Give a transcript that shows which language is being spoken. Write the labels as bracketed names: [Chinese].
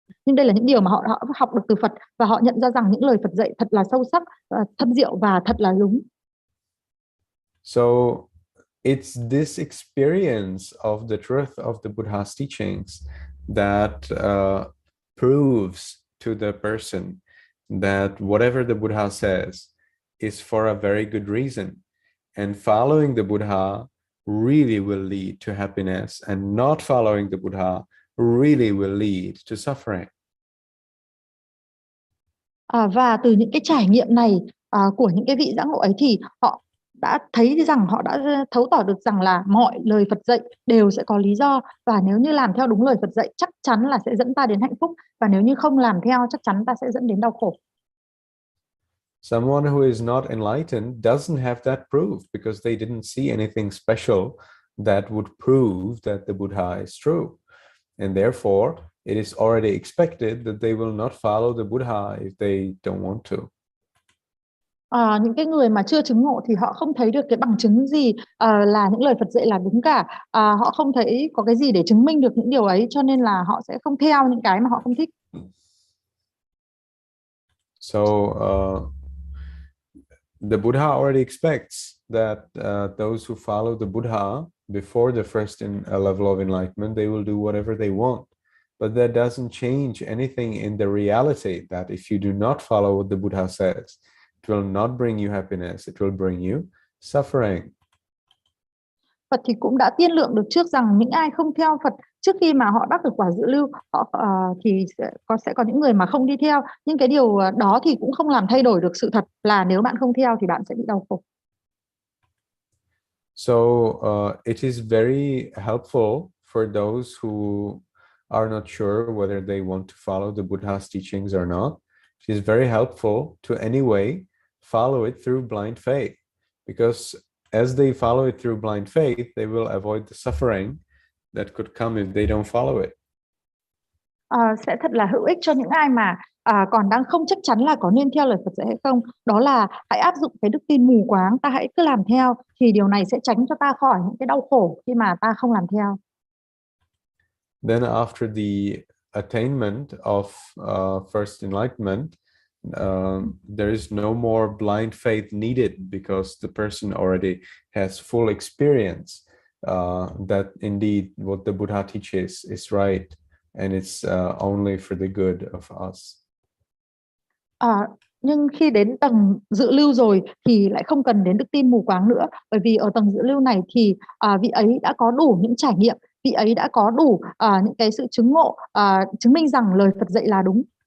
[Vietnamese] Nhưng đây là những điều mà họ học được từ Phật, và họ nhận ra rằng những lời Phật dạy thật là sâu sắc, thâm diệu và thật là đúng. [English] So it's this experience of the truth of the Buddha's teachings that proves to the person that whatever the Buddha says is for a very good reason, and following the Buddha really will lead to happiness, and not following the Buddha really will lead to suffering. [Vietnamese] Và từ những cái trải nghiệm này của những cái vị giác ngộ ấy, thì họ đã thấy rằng, họ đã thấu tỏ được rằng là mọi lời Phật dạy đều sẽ có lý do, và nếu như làm theo đúng lời Phật dạy chắc chắn là sẽ dẫn ta đến hạnh phúc, và nếu như không làm theo chắc chắn ta sẽ dẫn đến đau khổ. [English] Someone who is not enlightened doesn't have that proof, because they didn't see anything special that would prove that the Buddha is true, and therefore it is already expected that they will not follow the Buddha if they don't want to. [Vietnamese] Những cái người mà chưa chứng ngộ thì họ không thấy được cái bằng chứng gì là những lời Phật dạy là đúng cả. Họ không thấy có cái gì để chứng minh được những điều ấy, cho nên là họ sẽ không theo những cái mà họ không thích. [English] So the Buddha already expects that those who follow the Buddha before the first level of enlightenment, they will do whatever they want. But that doesn't change anything in the reality that if you do not follow what the Buddha says, it will not bring you happiness, it will bring you suffering. [Vietnamese] Phật thì cũng đã tiên lượng được trước rằng những ai không theo Phật trước khi mà họ đắc được quả dự lưu, thì sẽ có những người mà không đi theo. Nhưng cái điều đó thì cũng không làm thay đổi được sự thật là nếu bạn không theo thì bạn sẽ bị đau khổ. [English] So it is very helpful for those who are not sure whether they want to follow the Buddha's teachings or not. It is very helpful to anyway follow it through blind faith, because as they follow it through blind faith, they will avoid the suffering that could come if they don't follow it. [Vietnamese] Sẽ thật là hữu ích cho những ai mà còn đang không chắc chắn là có nên theo lời Phật dạy hay không. Đó là hãy áp dụng cái đức tin mù quáng, ta hãy cứ làm theo, thì điều này sẽ tránh cho ta khỏi những cái đau khổ khi mà ta không làm theo. [English] Then after the attainment of first enlightenment, there is no more blind faith needed, because the person already has full experience that indeed what the Buddha teaches is right, and it's only for the good of us. [Vietnamese] Nhưng khi đến tầng dự lưu rồi thì lại không cần đến đức tin mù quáng nữa, bởi vì ở tầng dự lưu này thì vị ấy đã có đủ những trải nghiệm, vị ấy đã có đủ những cái sự chứng ngộ, chứng minh rằng lời Phật dạy là đúng.